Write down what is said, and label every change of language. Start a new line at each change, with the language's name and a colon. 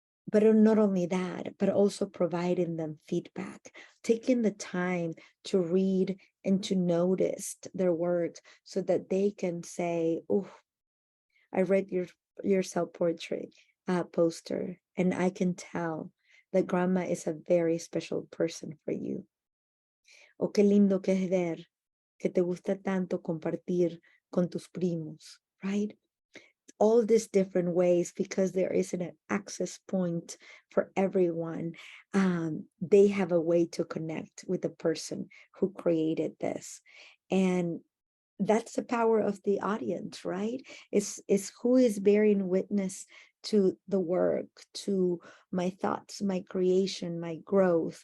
English: But not only that, but also providing them feedback, taking the time to read and to notice their works so that they can say, oh, I read your self-portrait poster, and I can tell that grandma is a very special person for you.
Spanish: O qué lindo que es ver que te gusta tanto compartir con tus primos, right?
English: All these different ways, because there isn't an access point for everyone. They have a way to connect with the person who created this. And that's the power of the audience, right? Is who is bearing witness to the work, to my thoughts, my creation, my growth.